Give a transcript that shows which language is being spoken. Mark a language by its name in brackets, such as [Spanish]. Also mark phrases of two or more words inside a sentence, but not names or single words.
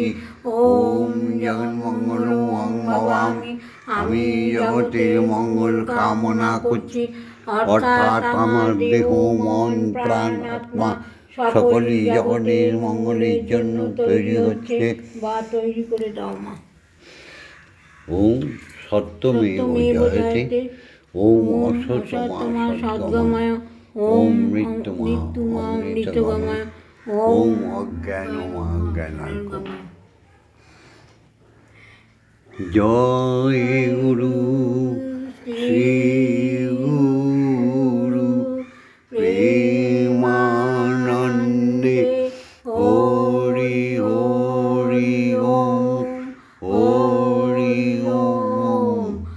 [Sanskrit] ওম জগন্মঙ্গল ভবামি, [Bangla] আমি জগতের মঙ্গল কামনা করছি। অর্থাৎ আমার দেহ মন প্রাণ আত্মা সকলেই জগতের মঙ্গলের জন্য তৈরি হচ্ছে বা তৈরি করে দাও মা। [Sanskrit] ওম সত্যমেব জয়তে, ওম অসত্যমা সদ্গময়, ওম মৃত্যুমা অমৃতগময়, ওম অজ্ঞানমা জ্ঞানার্গময়। [Bangla] জয় গুরু শ্রী গুরু প্রেমানন্দে, হরি হরি ওম, হরি ওম।